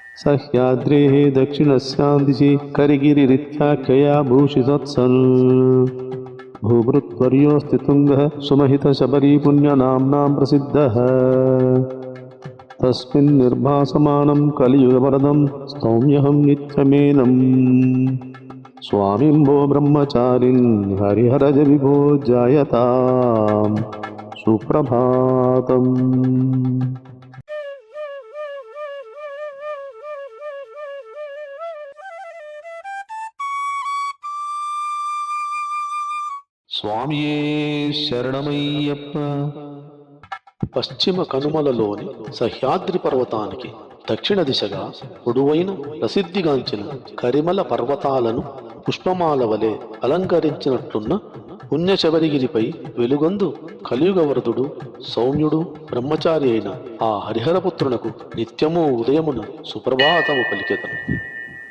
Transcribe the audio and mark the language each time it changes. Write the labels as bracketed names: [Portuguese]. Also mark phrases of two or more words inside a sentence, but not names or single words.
[Sanskrit] सह्याद्रेः दक्षिणस्यां दिशि करिगिरिरित्याख्यया भूषितत्सन् भूभृत्वर्योऽस्ति तुङ्गः सुमहितशबरी पुण्यनाम्नां प्रसिद्धः तस्मिन् निर्भासमानं कलियुगवरदं स्तौम्यहं नित्यमेनं स्वामिम्भो ब्रह्मचारिन् हरिहरज विभो जायतां सुप्रभातम्। [Telugu] స్వామియే శరణమయ్యప్ప. పశ్చిమ కనుమలలోని సహ్యాద్రి పర్వతానికి దక్షిణ దిశగా పొడవైన ప్రసిద్ధిగాంచిన కరిమల పర్వతాలను పుష్పమాల వలె అలంకరించినట్లున్న పుణ్యశబరిగిరిపై వెలుగొందు కలియుగవరదుడు సౌమ్యుడు బ్రహ్మచారి అయిన ఆ హరిహరపుత్రునకు నిత్యము ఉదయమున సుప్రభాతము పలికెదను.